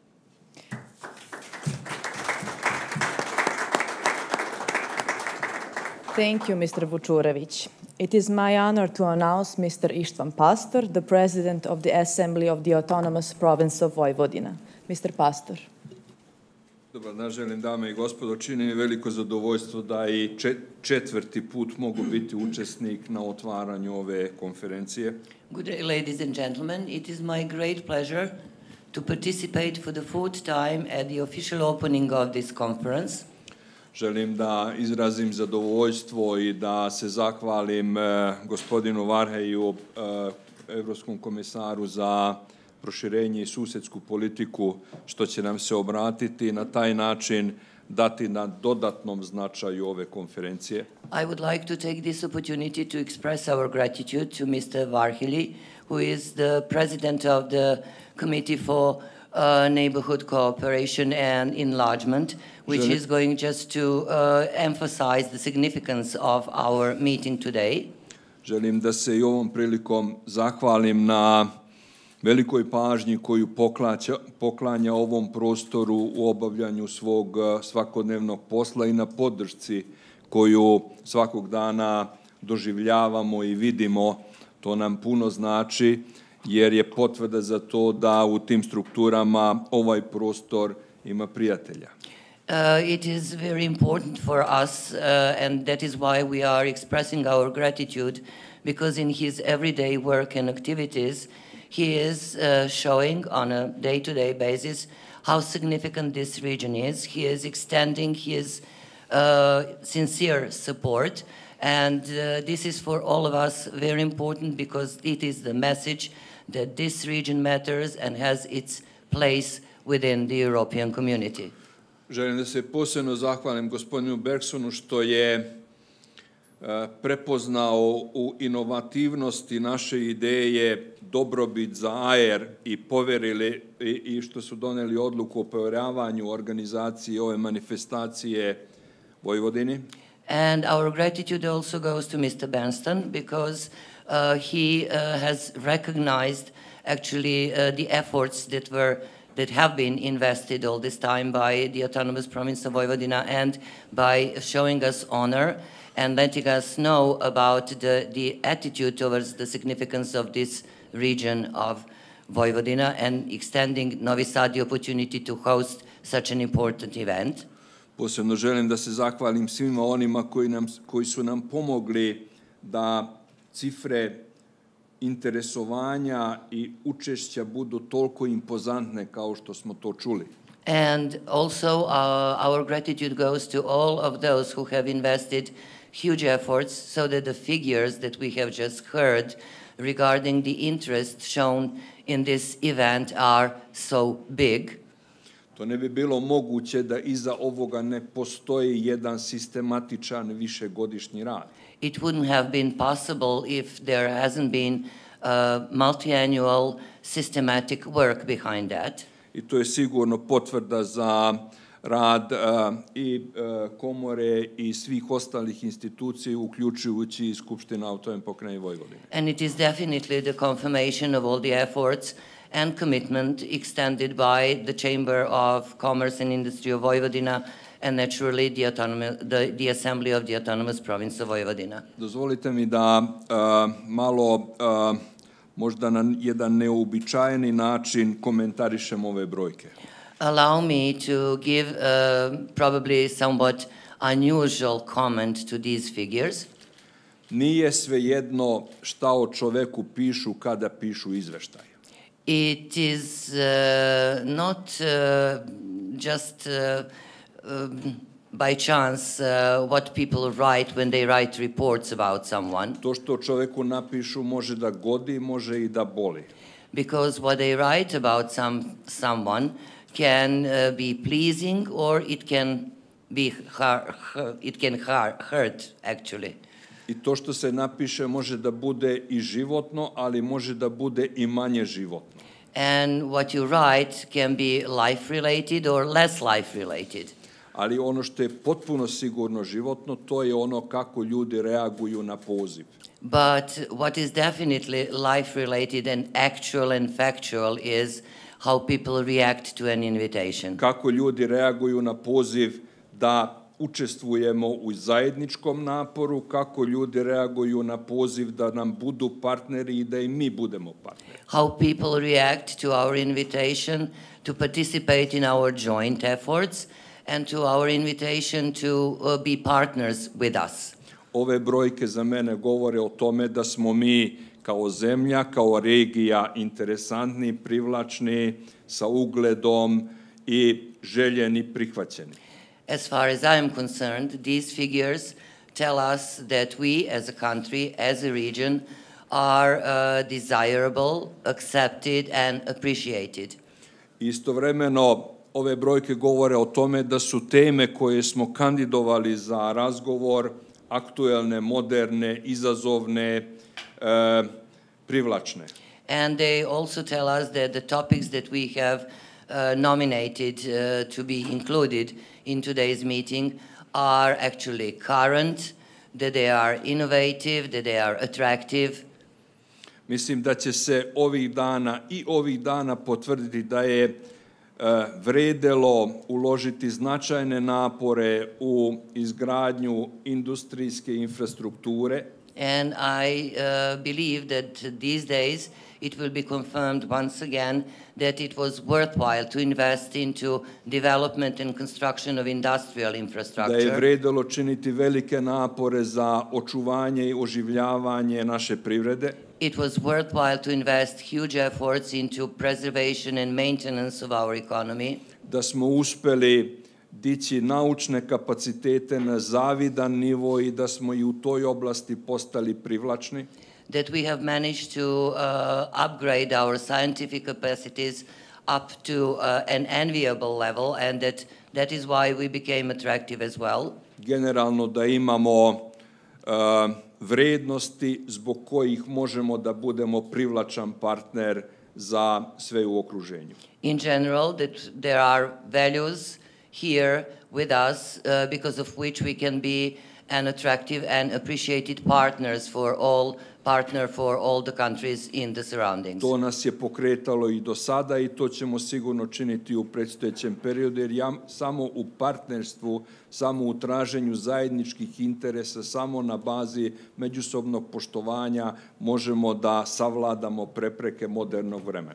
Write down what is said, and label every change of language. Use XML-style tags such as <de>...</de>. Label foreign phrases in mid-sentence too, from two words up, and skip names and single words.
<en>Thank you, Mr. Vučurević. It is my honor to announce Mr. Istvan Pastor, the President of the Assembly of the Autonomous Province of Vojvodina. Mr. Pastor.</en> <sr>Dobar dan, želim dame i gospodo. Čini mi veliko zadovoljstvo da i četvrti put mogu biti učesnik na otvaranju ove konferencije.</sr> <en>Good day, ladies and gentlemen. It is my great pleasure to participate for the fourth time at the official opening of this conference.</en> <sr>Želim da izrazim zadovoljstvo i da se zahvalim gospodinu Varheju, Evropskom komisaru za proširenje i susedsku politiku, što će nam se obratiti i na taj način dati na dodatnom značaju ove konferencije.</sr> <en>I would like to take this opportunity to express our gratitude to Mr. Varheli, who is the president of the Committee for Neighborhood Cooperation and Enlargement, which is going just to emphasize the significance of our meeting today.</en> <sr>Želim da se i ovom prilikom zahvalim na velikoj pažnji koju poklanja ovom prostoru u obavljanju svog svakodnevnog posla i na podršci koju svakog dana doživljavamo i vidimo. To nam puno znači, jer je potvrda za to da u tim strukturama ovaj prostor ima prijatelja.</sr> <en>It is very important for us, and that is why we are expressing our gratitude, because in his everyday work and activities, he is showing on a day-to-day basis how significant this region is. He is extending his sincere support And this is for all of us very important because it is the message that this region matters and has its place within the European community.</en> <sr>Želim da se posebno zahvalim gospodinu Bergsonu što je prepoznao u inovativnosti naše ideje dobrobit za AER i poverili i što su doneli odluku o povjeravanju organizaciji ove manifestacije Vojvodini.</sr> <en>And our gratitude also goes to Mr. Bernstein because he has recognized actually the efforts that have been invested all this time by the autonomous province of Vojvodina and by showing us honor and letting us know about the attitude towards the significance of this region of Vojvodina and extending Novi Sad the opportunity to host such an important event.</en> <sr>Posebno želim da se zahvalim svima onima koji su nam pomogli da cifre interesovanja i učešća budu toliko impozantne kao što smo to čuli.</sr> <en>And also our gratitude goes to all of those who have invested huge efforts so that the figures that we have just heard regarding the interest shown in this event are so big.</en> <sr>To ne bi bilo moguće da iza ovoga ne postoji jedan sistematičan višegodišnji rad.</sr> <en>It wouldn't have been possible if there hasn't been multi-annual systematic work behind that.</en> <sr>I to je sigurno potvrda za rad i komore i svih ostalih institucija, uključujući i Skupština Autonomne pokrajine Vojvodine.</sr> <en>And it is definitely the confirmation of all the efforts and commitment extended by the Chamber of Commerce and Industry of Vojvodina and naturally the Assembly of the Autonomous Province of Vojvodina.</en> <sr>Dozvolite mi da malo, možda na jedan neobičajeni način komentarišem ove brojke.</sr> <en>Allow me to give probably somewhat unusual comment to these figures.</en> <sr>Nije svejedno šta o čoveku pišu kada pišu izveštaj.</sr> <en>It is not just by chance what people write when they write reports about someone.</en> <sr>To što čoveku napišu može da godi, može i da boli.</sr> <en>Because what they write about someone can be pleasing or it can hurt actually.</en> <sr>I to što se napiše može da bude i životno, ali može da bude i manje životno.</sr> <en>And what you write can be life related or less life related.</en> <sr>Ali ono što je potpuno sigurno životno, to je ono kako ljudi reaguju na poziv.</sr> <en>But what is definitely life related and actual and factual is how people react to an invitation.</en> <sr>Kako ljudi reaguju na poziv da učestvujemo u zajedničkom naporu, kako ljudi reaguju na poziv da nam budu partneri i da i mi budemo partneri.</sr> <en>How people react to our invitation to participate in our joint efforts and to our invitation to be partners with us.</en> <sr>Ove brojke za mene govore o tome da smo mi kao zemlja, kao regija interesantni, privlačni, sa ugledom i željeni, prihvaćeni.</sr> <en>As far as I am concerned, these figures tell us that we as a country, as a region, are desirable, accepted and appreciated.</en> <sr>Istovremeno, ove brojke govore o tome da su teme koje smo kandidovali za razgovor aktuelne, moderne, izazovne, privlačne.</sr> <en>And they also tell us that the topics that we have nominated to be included in today's meeting are actually current, that they are innovative, that they are attractive.</en> <sr>Mislim da će se ovih dana potvrditi da je vredelo uložiti značajne napore u izgradnju industrijske infrastrukture.</sr> <en>And I believe that these days it will be confirmed once again that it was worthwhile to invest into development and construction of industrial infrastructure.</en> <sr>Da je vredelo činiti velike napore za očuvanje i oživljavanje naše privrede.</sr> <en>It was worthwhile to invest huge efforts into preservation and maintenance of our economy.</en> <sr>Da smo uspeli dići naučne kapacitete na zavidan nivo i da smo i u toj oblasti postali privlačni.</sr> <en>That we have managed to upgrade our scientific capacities up to an enviable level, and that is why we became attractive as well.</en> <sr>Generalno da imamo vrednosti zbog kojih možemo da budemo privlačan partner za sve u okruženju.</sr> <en>In general, that there are values here with us because of which we can be an attractive and appreciated partner for all the countries in the surroundings.</en> <sr>To nas je pokretalo i do sada i to ćemo sigurno činiti u predstojećem periodu, jer samo u partnerstvu, samo u traženju zajedničkih interesa, samo na bazi međusobnog poštovanja možemo da savladamo prepreke modernog vremena.</sr>